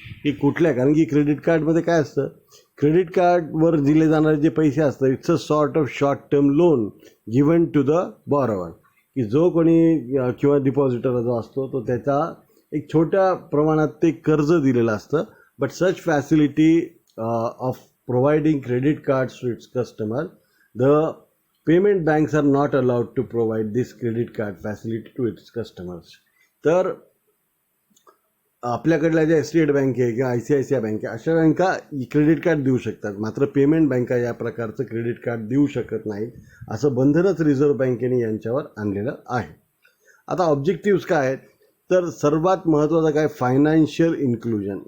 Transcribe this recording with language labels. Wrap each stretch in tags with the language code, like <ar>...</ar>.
<mr>ही कुठल्या, कारण की क्रेडिट कार्डमध्ये काय असतं, क्रेडिट कार्डवर दिले जाणारे जे पैसे असतात</mr> <en>it's a sort of short term loan given to the borrower,</en> <mr>की जो कोणी किंवा डिपॉझिटर जो असतो तो त्याचा एक छोट्या प्रमाणात ते कर्ज दिलेलं असतं.</mr> <en>But such facility of providing credit cards to its customer, the payment banks are not allowed to provide this credit card facility to its customers.</en> <mr>तर आपल्याकडल्या ज्या स्टेट बँक आहे किंवा ICICI बँक आहे अशा बँका क्रेडिट कार्ड देऊ शकतात, मात्र पेमेंट बँका या प्रकारचं क्रेडिट कार्ड देऊ शकत नाहीत, असं बंधनच रिझर्व्ह बँकेने यांच्यावर आणलेलं आहे. आता ऑब्जेक्टिव्स काय आहेत, तर सर्वात महत्त्वाचं काय, फायनान्शियल इन्क्लुजन.</mr>